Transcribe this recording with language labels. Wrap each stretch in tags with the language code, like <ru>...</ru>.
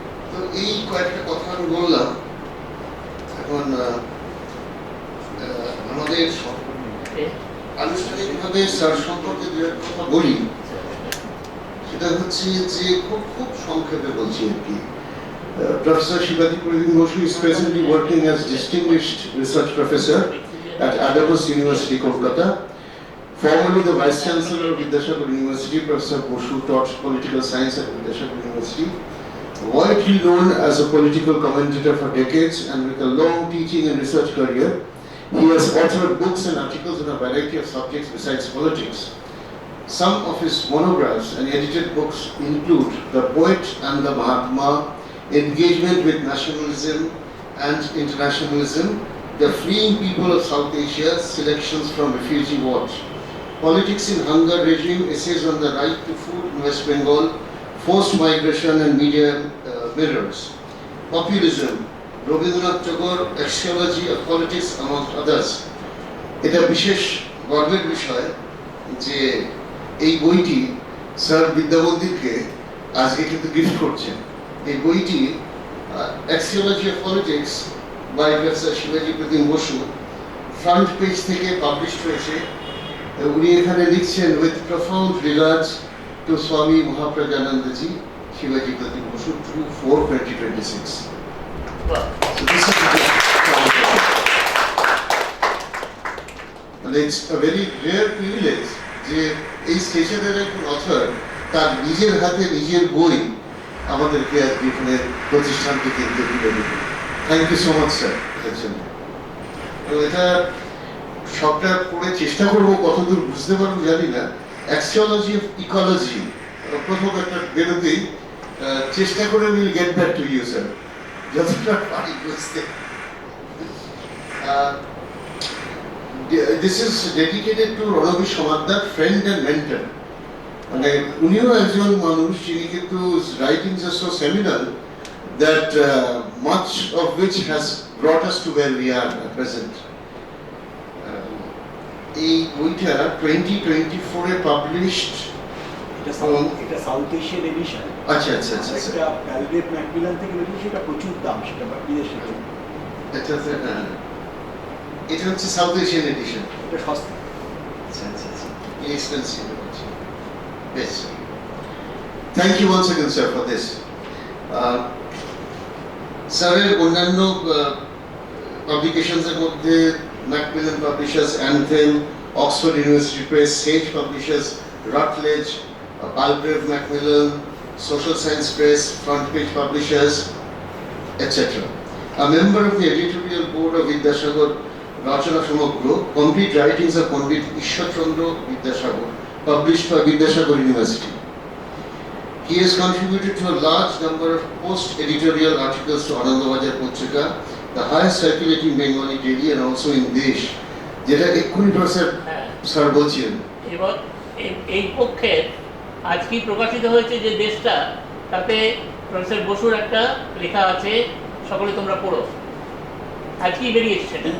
<bn>তো এই কয়েকটা কথা আমি বললাম। এখন আমাদের আনুষ্ঠানিকভাবে স্যার সম্পর্কে যে কথা বলি সেটা হচ্ছে যে খুব সংক্ষেপে বলছি আর কি।</bn> <en>Professor Shivaji Pradip Bosu is presently working as distinguished research professor at Adamos University, Kolkata. Formerly the Vice Chancellor of Vidyasagar University, Professor Bosu taught political science at Vidyasagar University. Widely known as a political commentator for decades and with a long teaching and research career, he has authored books and articles on a variety of subjects besides politics. Some of his monographs and edited books include The Poet and the Mahatma, Engagement with Nationalism and Internationalism, The Fleeing People of South Asia, Selections from Refugee Watch, Politics in Hunger Regime, Essays on the Right to Food in West Bengal, Forced Migration and Media Mirrors, Populism, Rabindranath Tagore, Axiology of Politics, amongst others.</en> <bn>এটা বিশেষ গর্বের বিষয় যে এই বইটি sir বিদ্যা মন্দিরকে আজকে কিন্তু গিফট করছেন। এই বইটি Axiology of Politics by professor শিবাজি প্রতিম বসু ফ্রন্ট পেজ থেকে পাবলিশ হয়েছে। উনি এখানে লিখছেন</bn> <en>with profound regards to</en> <bn>স্বামী মহাপ্রজ্ঞানন্দজি, Shivaji Pratim Bosu, 2/4/2026.</bn> <en>So this is and it's a very rare privilege</en> <bn>যে এই স্টেশনের একজন অথর তার নিজের হাতে নিজের বই আমাদেরকে আজকে এখানে প্রতিষ্ঠান থেকে তুলে দেবে।</bn> <en>thank you so much</en> <bn>sir এটার জন্য। তো এটা সবটা পড়ে চেষ্টা করবো, কতদূর বুঝতে পারবো জানি না। অ্যাক্সিওলজি অফ ইকোলজি প্রথম একটা বেরোতেই চেষ্টা করে</bn> <en>will get back to you</en> <bn>sir, যতটা পারি বুঝতে। This is dedicated to Ranavi Samadar, friend and mentor. মানে উনিও একজন মানুষ যিনি কিন্তু</bn> <en>writings are so seminal that much of which has brought us to where we are at present.</en> <bn>এই বইটা 2024 এ পাবলিশড। এটা সাউথ এশিয়ান এডিশন। আচ্ছা আচ্ছা আচ্ছা আচ্ছা। একটা প্যালগ্রেভ ম্যাকমিলান থেকে বেরিয়েছে, সেটা প্রচুর দাম, সেটা বিদেশে। এটা তো হ্যাঁ, এটা হচ্ছে সাউথ এশিয়ান এডিশন। এটা সস্তা। আচ্ছা আচ্ছা আচ্ছা, এক্সপেন্সিভ হচ্ছে। বেশ,</bn> <en>Thank you once again sir for this.</en> <bn>স্যারের অন্যান্য পাবলিকেশনসের মধ্যে McMillan publishers, anthem, Oxford university press, Sage publishers, রাটলেজ, পালগ্রেভ McMillan, social science press, front page publishers, etc.</bn> <en>A member of the editorial board of Vidyasagar Rachana Samagra, complete writings of Pandit Ishwar Chandra Vidyasagar, published by Vidyasagar University. He has contributed to a large number of post-editorial articles to Anandabazar Patrika, the highest circulating Bengali daily, and also in Desh.</en> <bn>যেটা এক্ষুনি sir বলছেন। এবং এই পক্ষে আজকেই প্রকাশিত হয়েছে যে দেশটা, তাতে প্রফেসর বসুর একটা লেখা আছে, সকলে তোমরা পড়ো, আজকেই বেরিয়েছে সেটা।</bn>